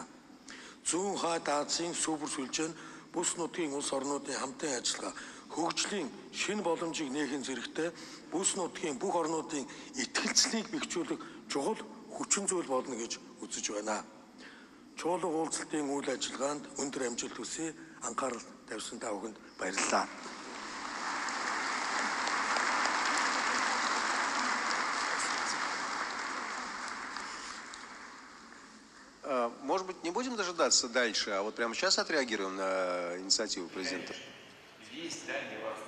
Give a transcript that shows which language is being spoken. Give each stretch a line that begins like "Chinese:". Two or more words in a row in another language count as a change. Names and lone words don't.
Mongolian: Зүүн хойд Азийн сүүбэр сүлжээ нь бүс нутгийн улс орнуудын хамтын ажиллагаа, хөгжлийн шинэ боломжийг нэхэн зэрэгтэй бүс нутгийн бүх орнуудын итгэлцлийг бэхжүүлэх чухал хүчин зүйл болно гэж үзэж байна. Чуулга уулзалтын үйл ажиллагаанд өндөр амжилт хүсье. Анхаарал тавьсан та бүхэнд баярлалаа.
Russian: Может быть, не будем дожидаться дальше, а вот прямо сейчас отреагируем на инициативу президента? Здесь, да,